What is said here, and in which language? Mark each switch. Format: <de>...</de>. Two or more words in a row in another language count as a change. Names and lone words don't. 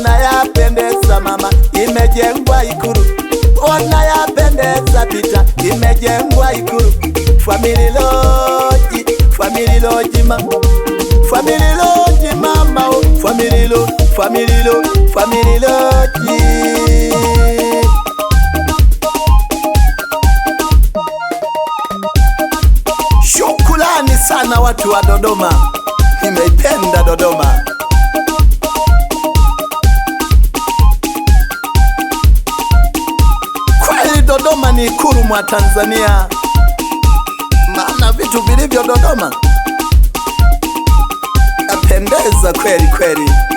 <sw>yapendeza mama, imejengwa Ikulu. Ona yapendeza Pita, imejengwa Ikulu. Family Lodge, Family Lodge mama, Family Lodge mama, oh. Family Lodge, Family Lodge, Family Lodge. Shukrani sana watu wa Dodoma, nimeipenda Dodoma. Kweli Dodoma ni Ikulu mwa Tanzania, maana vitu vilivyo Dodoma yapendeza kweli kweli.</sw>